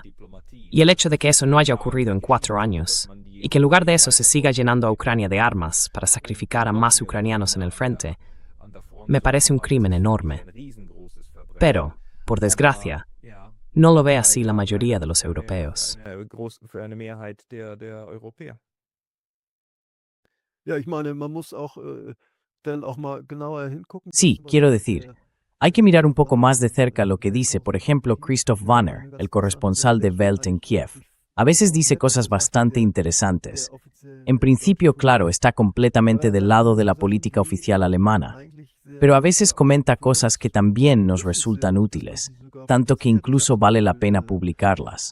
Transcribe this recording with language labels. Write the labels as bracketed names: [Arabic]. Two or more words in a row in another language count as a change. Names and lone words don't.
[Spanish] Y el hecho de que eso no haya ocurrido en 4 años, y que en lugar de eso se siga llenando a Ucrania de armas para sacrificar a más ucranianos en el frente, me parece un crimen enorme. Pero, por desgracia, no lo ve así la mayoría de los europeos. [German] Für eine Mehrheit der Europäer. ja, ich meine, man muss auch dann auch mal genauer hingucken. [Spanish] Sí, quiero decir, hay que mirar un poco más de cerca lo que dice, por ejemplo, Christoph Wanner, el corresponsal de Welt en Kiev. A veces dice cosas bastante interesantes. En principio, claro, está completamente del lado de la política oficial alemana, pero a veces comenta cosas que también nos resultan útiles, tanto que incluso vale la pena publicarlas.